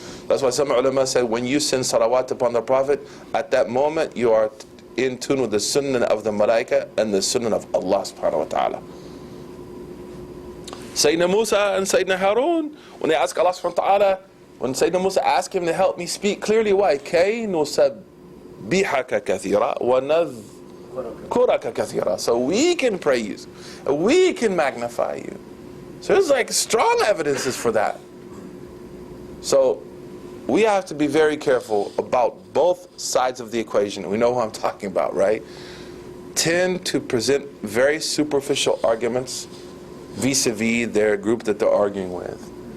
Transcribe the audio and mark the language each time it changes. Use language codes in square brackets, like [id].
[en] That's why some ulama said when you send salawat upon the Prophet, at that moment you are in tune with the sunnah of the malaika and the sunnah of Allah subhanahu wa ta'ala. Sayyidina Musa and Sayyidina Harun, when they ask Allah subhanahu wa ta'ala, when Sayyidina Musa asked him to help me speak clearly, why? [ar] كَيْ نُسَبِّحَكَ كَثِيرًا وَنَذْكُرَكَ كَثِيرًا. [en] So we can praise you, we can magnify you. So there's like strong evidences for that. So we have to be very careful about both sides of the equation. We know who I'm talking about, right? Tend to present very superficial arguments vis-a-vis their group that they're arguing with.